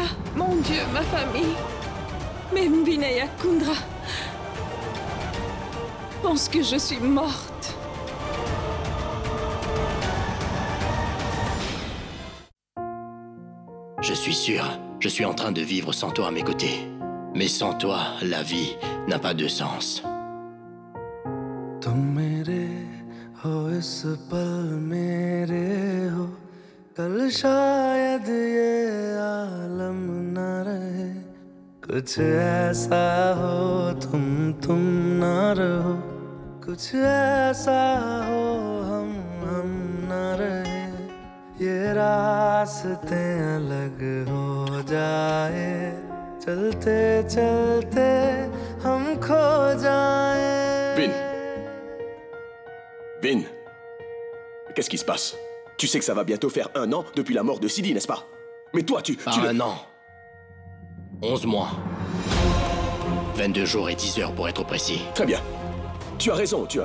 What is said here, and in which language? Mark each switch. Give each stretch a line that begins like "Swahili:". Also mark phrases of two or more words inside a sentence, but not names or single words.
French: Mon Dieu, ma famille, même Vinaya Kundra, pense que je suis morte. Je suis sûr, je suis en train de vivre sans toi à mes côtés. Mais sans toi, la vie n'a pas de sens.
Hindi: तुम मेरे हो इस पल मेरे हो कल शायद ये आलम न रहे कुछ ऐसा हो तुम ना रहो कुछ ऐसा हो हम न रहे ये रास्ते अलग हो जाए चलते चलते हम खो जाए
French: Vin, qu'est-ce qui se passe? Tu sais que ça va bientôt faire 1 an depuis la mort de Sidi, n'est-ce pas? Mais toi, tu... Pas un an. 11 mois. 22 jours et 10 heures pour être précis. Très bien. Tu as raison, tu as...